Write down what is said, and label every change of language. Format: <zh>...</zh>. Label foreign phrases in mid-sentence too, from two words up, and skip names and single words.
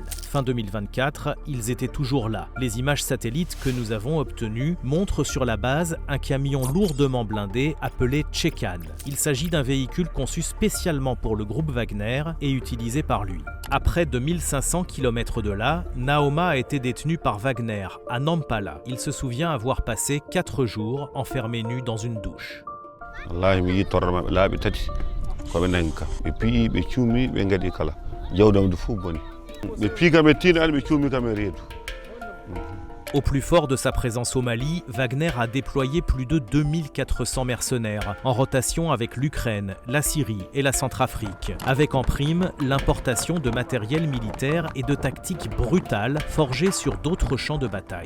<fr>Fin 2024, ils étaient toujours là. Les images satellites que nous avons obtenues montrent sur la base un camion lourdement blindé appelé Tchekan. Il s'agit d'un véhicule conçu spécialement pour le groupe Wagner et utilisé par lui. À près de 1500 km de là, Naoma a été détenu par Wagner à Nampala. Il se souvient avoir passé 4 jours enfermé nu dans une douche.</fr> <ff>wallahi mi yi torrama laaɓi tati koɓe nangi kam ɓe pii ɓe cuumi ɓe gaɗi kala jawdam du fof boni ɓe pii kam e tiina ani ɓe cuumi kam e reedu.</ff> <fr>Au plus fort de sa présence au Mali, Wagner a déployé plus de 2400 mercenaires, en rotation avec l'Ukraine, la Syrie et la Centrafrique, avec en prime l'importation de matériel militaire et de tactiques brutales forgées sur d'autres champs de bataille.</fr>